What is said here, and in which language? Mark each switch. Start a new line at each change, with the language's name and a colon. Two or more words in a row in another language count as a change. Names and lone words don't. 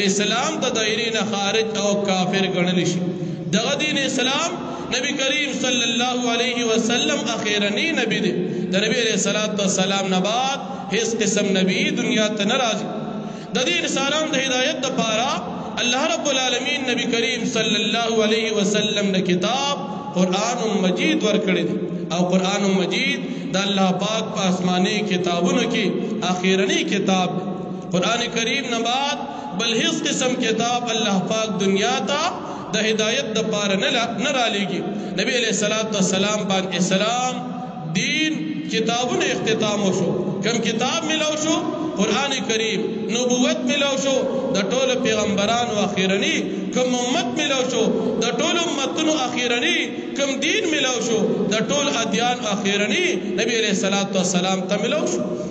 Pashto: اسلام د دایرې نه خارج او کافر ګڼل شي دغه دین اسلام نبی کریم
Arabic: صلی الله علیه وسلم
Pashto: اخیرنی نبی دی د نبی
Arabic: علیہ الصلوۃ والسلام
Pashto: نه بعد هیڅ قسم نبی دنیا ته نه راځي د دین اسلام د هدایت لپاره
Arabic: الله رب العالمین
Pashto: نبی کریم
Arabic: صلی الله علیه وسلم
Pashto: نے کتاب قرآن مجید ورکړی دی او قرآن مجید د الله پاک په آسمانی کتابونو کې اخیرنی کتاب قرآن کریم نه بعد بل هیڅ قسم کتاب الله پاک دنیا ته د هدایت د پاره نه رالیږي نبی
Arabic: علیہ الصلوۃ والسلام
Pashto: باندې اسلام دین کتابونو اختتام وشو کم کتاب ملو شو قرآن کریم نبوت ملو شو د ټولو پیغمبرانو اخیرنی کم امت ملو شو د ټولو امتونو اخیرنی کم دین ملو شو د ټولو ادیان اخیرنی نبی
Arabic: علیہ الصلوۃ والسلام
Pashto: ته ملو شو